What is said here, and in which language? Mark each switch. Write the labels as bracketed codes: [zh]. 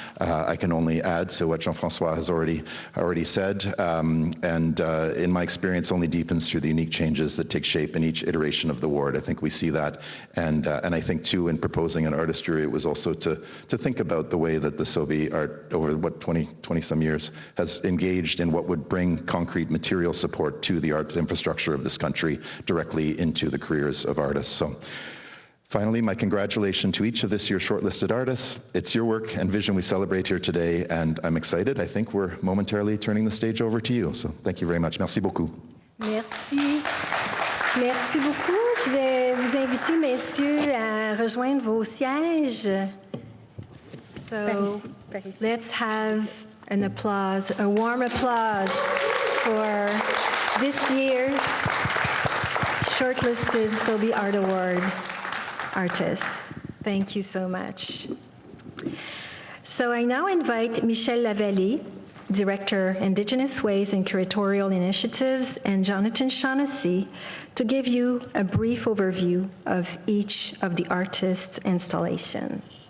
[en] I can only add to what Jean-François has already said, and in my experience only deepens through the unique changes that take shape in each iteration of the award. I think we see that, and I think too in proposing an artist jury, it was also to think about the way that the Sobey Art, over what 20 some years, has engaged in what would bring concrete material support to the art infrastructure of this country, directly into the careers of artists. So finally, my congratulations to each of this year's shortlisted artists. It's your work and vision we celebrate here today, and I'm excited. I think we're momentarily turning the stage over to you. So thank you very much. [fr] Merci beaucoup. Merci. Merci beaucoup. Je vais vous inviter, messieurs, à rejoindre vos sièges. [en] So let's have an applause, a warm applause for this year shortlisted Sobey Art Award artists. Thank you so much. So I now invite Michelle Lavallee, Director, Indigenous Ways and Curatorial Initiatives, and Jonathan Shaughnessy to give you a brief overview of each of the artists' installation.